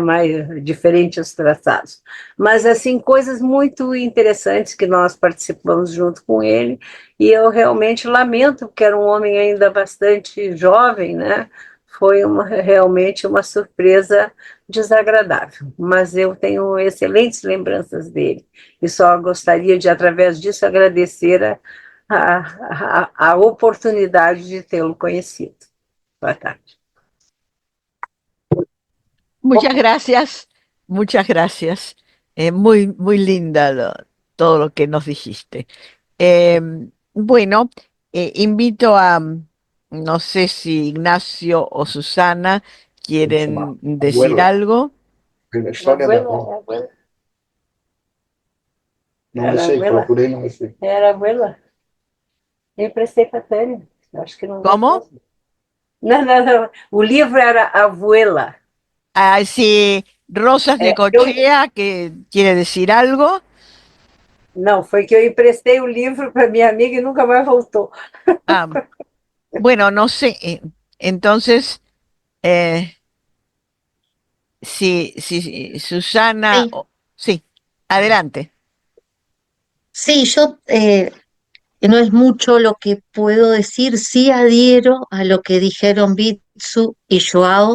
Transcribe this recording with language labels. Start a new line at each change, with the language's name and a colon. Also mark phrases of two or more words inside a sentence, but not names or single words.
Portuguese: Mais diferente os traçados. Mas, assim, coisas muito interessantes que nós participamos junto com ele, e eu realmente lamento, porque era um homem ainda bastante jovem, né? Foi realmente uma surpresa desagradável, mas eu tenho excelentes lembranças dele, e só gostaria de, através disso, agradecer a oportunidade de tê-lo conhecido. Boa tarde.
Spanish: Muchas gracias, muchas gracias. Muy, muy linda todo lo que nos dijiste. Bueno, invito a, no sé si Ignacio o Susana quieren decir algo.
Portuguese: Não sei, procurei, não sei. Era a abuela. Eu emprestei para a Tânia. Acho que não.
Spanish: ¿Cómo?
Portuguese: Não. O livro era Abuela.
Spanish: Ah, sí, Rosas de Cochea, que quiere decir algo.
Portuguese: Não, foi que eu emprestei o livro para minha amiga e nunca mais voltou.
Spanish: Ah, bueno, no sé. Entonces, si Susana, Sí. sí, adelante. Sí, yo no es mucho lo que puedo decir, sí adhiero a lo que dijeron Bitsu y Joao.